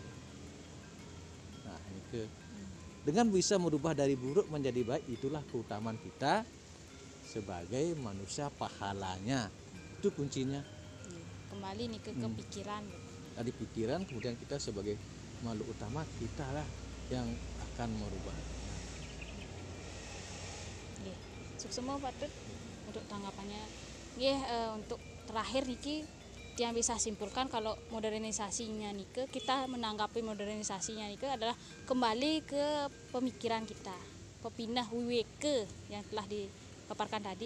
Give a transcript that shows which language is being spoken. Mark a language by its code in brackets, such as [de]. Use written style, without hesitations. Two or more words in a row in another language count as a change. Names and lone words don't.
[id] Nah, ini dengan bisa merubah dari buruk menjadi baik itulah keutamaan kita sebagai manusia pahalanya. Itu kuncinya Nggih. Kembali nih ke pikiran. dari pikiran kemudian kita sebagai makhluk utama kita lah yang akan merubah. Nggih. [ban] Suksema patut [id] untuk tanggapannya. Nggih, untuk terakhir niki yang bisa simpulkan kalau modernisasinya nike kita menanggapi modernisasinya nike adalah kembali ke pemikiran kita. Pepindah wiweke yang telah dipaparkan tadi.